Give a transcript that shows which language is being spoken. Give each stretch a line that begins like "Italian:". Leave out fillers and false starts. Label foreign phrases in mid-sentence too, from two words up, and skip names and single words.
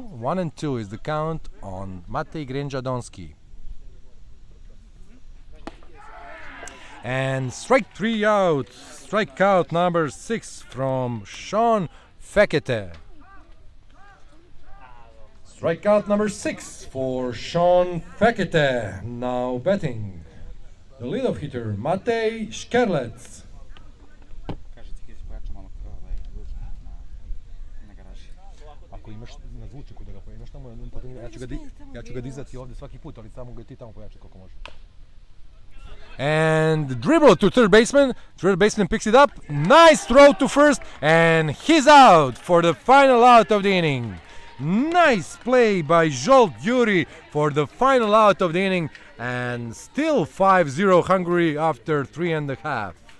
English: 1-2 is the count on Matej Grenjadonski. And strike 3 out. Strikeout number 6 from Sean Fekete. Strikeout number 6 for Sean Fekete. Now batting. The leadoff hitter, Matej Škerlec.
Croatian: Kaže ti ideš pojača malo na garaži. Ako imaš na zvučniku da ga pojačaš tamo, ja ću ga dizati ovdje svaki put, ali samo ga ti tamo pojačaj koliko može.
English: And dribble to third baseman. Third baseman picks it up. Nice throw to first, and he's out for the final out of the inning. Nice play by Zsolt Gyuri for the final out of the inning, and still 5-0 Hungary after 3.5.